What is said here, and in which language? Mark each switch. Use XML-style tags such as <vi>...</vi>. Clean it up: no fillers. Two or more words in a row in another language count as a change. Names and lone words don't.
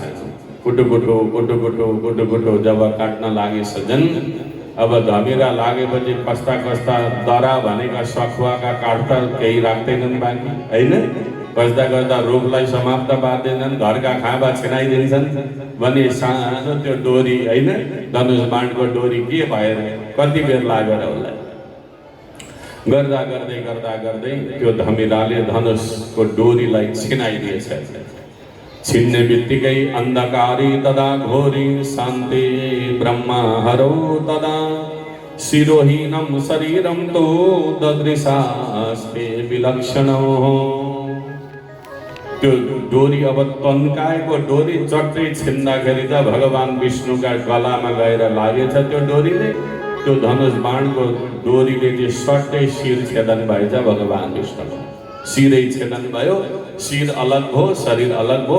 <ne>कुटुकुटु कुटुकुटु कुटुकुटु जब काट्न लागेछन्, अब धमिरा लागेपछि कस्ता कस्ता दरा भनेका सखुवाका काट्दा केही राख्दैनन् बाँकी होइन, कस्दा कस्दा रोगलाई समाप्त पार्दैनन्, घरका खाँबा छिनाइदिन्छन् भने सानो त्यो डोरी होइन धनुष बाणको डोरी के भएर कति बेर लागेर होला। गर्दा गर्दै गर्दा गर्दै त्यो धमिराले धनुषको डोरीलाई छिनाइदिएछ। छिन्ने बित्तिकै</ne> <sa>अन्धकारी तदा घोरी शान्ति ब्रह्मा हरौ तदा शिरोहीनं शरीरं तो ददृशास्ते विलक्षणौ।</sa> <ne>त्यो डोरी अब तन्काएको डोरी चट्टै छिन्दाखेरि त भगवान् विष्णुका गलामा गएर लागेछ। त्यो डोरीले त्यो धनुष बाणको डोरीले चाहिँ सट्टै शिर छेदन भएछ। भगवान् विष्णुको शिरै छेदन भयो, शिर अलग हो शरीर अलग हो।</ne>